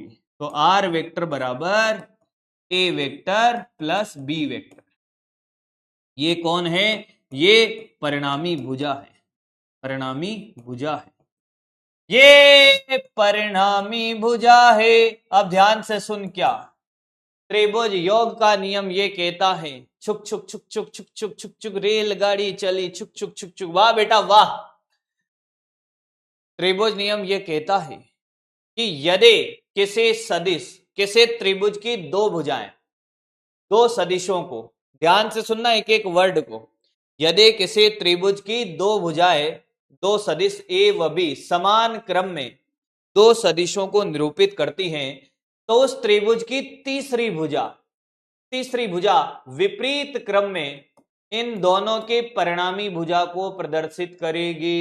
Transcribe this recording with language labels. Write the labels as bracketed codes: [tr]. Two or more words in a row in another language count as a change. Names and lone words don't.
[hi] तो [en] R vector [hi] बराबर [en] A vector plus B vector. [hi] ये कौन है? ये परिणामी भुजा है, परिणामी भुजा है, ये परिणामी भुजा है। अब ध्यान से सुन, क्या त्रिभुज योग का नियम ये कहता है, छुक छुक छुक छुक छुक छुक छुक छुक रेलगाड़ी चली छुक छुक छुक छुक। वाह बेटा वाह। त्रिभुज नियम ये कहता है कि यदि किसी सदिश, किसी त्रिभुज की दो भुजाएं, दो सदिशों को, ध्यान से सुनना एक एक वर्ड को, यदि किसी त्रिभुज की दो भुजाएं, दो सदिश ए व बी समान क्रम में दो सदिशों को निरूपित करती हैं, तो उस त्रिभुज की तीसरी भुजा, तीसरी भुजा विपरीत क्रम में इन दोनों के परिणामी भुजा को प्रदर्शित करेगी।